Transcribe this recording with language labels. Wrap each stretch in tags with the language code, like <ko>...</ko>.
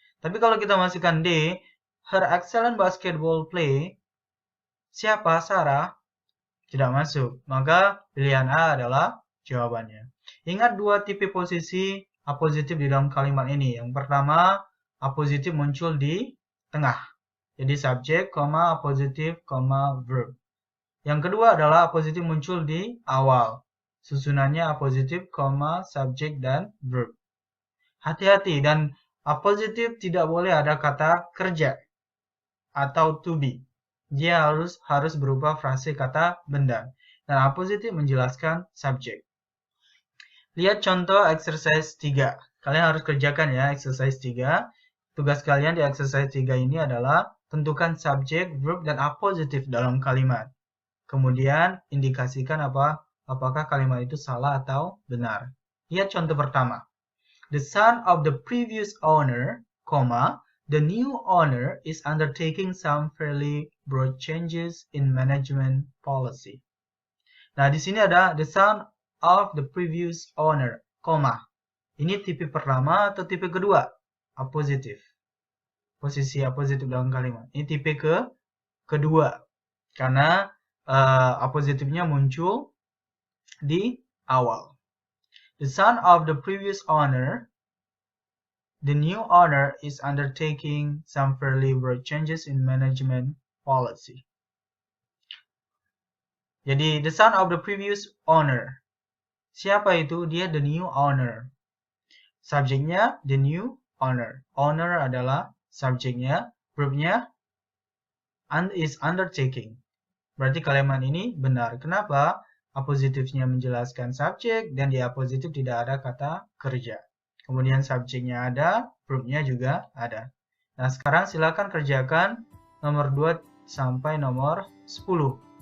<id>Tapi kalau kita masukkan D,</id> <en>her excellent basketball play.</en> <id>Siapa? Sarah. Tidak masuk. Maka pilihan A adalah jawabannya. Ingat dua tipe posisi appositive di dalam kalimat ini. Yang pertama, appositive muncul di tengah. Jadi subjek, appositive, verb. Yang kedua adalah appositive muncul di awal. Susunannya appositive, subjek, dan verb. Hati-hati, dan appositive tidak boleh ada kata kerja atau to be. Dia harus berupa frase kata benda. Dan appositive menjelaskan subjek. Lihat contoh exercise 3. Kalian harus kerjakan ya exercise 3. Tugas kalian di exercise 3 ini adalah tentukan subjek, verb, dan appositive dalam kalimat. Kemudian indikasikan apakah kalimat itu salah atau benar. Lihat contoh pertama.</id> <en>The son of the previous owner, the new owner is undertaking some fairly broad changes in management policy.</en> <id>Nah, di sini ada</id> <en>the son of the previous owner,</en> <id>Ini tipe pertama atau tipe kedua? Appositive. Posisi appositive dalam kalimat. Ini tipe kedua. Karena appositive-nya muncul di awal.</id> <en>The son of the previous owner, the new owner is undertaking some fairly broad changes in management policy.</en> <id>Jadi,</id> <en>the son of the previous owner.</en> <id>Siapa itu? Dia</id> <en>the new owner.</en> <id>Subjeknya the new owner. Owner adalah subjeknya. Verbnya</id> <en>is undertaking.</en> <id>Berarti kalimat ini benar. Kenapa? Appositifnya menjelaskan subjek dan di appositif tidak ada kata kerja. Kemudian subjeknya ada, verbnya juga ada. Nah, sekarang silakan kerjakan nomor 2 sampai nomor 10.</id>